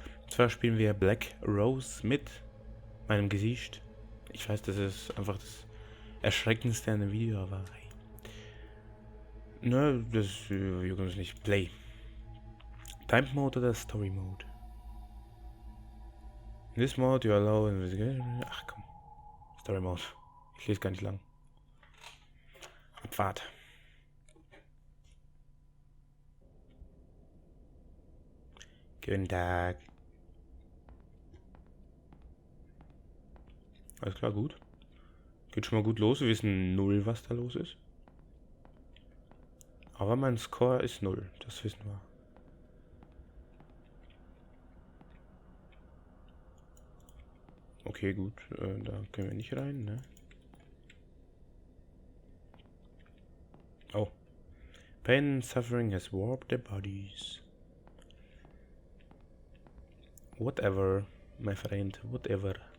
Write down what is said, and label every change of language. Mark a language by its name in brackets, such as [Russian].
[German] Und zwar spielen wir Black Rose mit meinem Gesicht. Ich weiß, das ist einfach das Erschreckendste an dem Video, aber hey. Ne, das juckt uns nicht. Play. Time Mode oder Story Mode? [English] In this mode you allow investigation. [German] Ach komm. Story Mode. Ich lese gar nicht lang. Abfahrt. Guten Tag. Alles klar, gut. Geht schon mal gut los. Wir wissen null, was da los ist. Aber mein Score ist 0. Das wissen wir. Okay, gut. Da können wir nicht rein, ne? Oh. [English] Pain and suffering has warped their bodies. Whatever, my friend, whatever.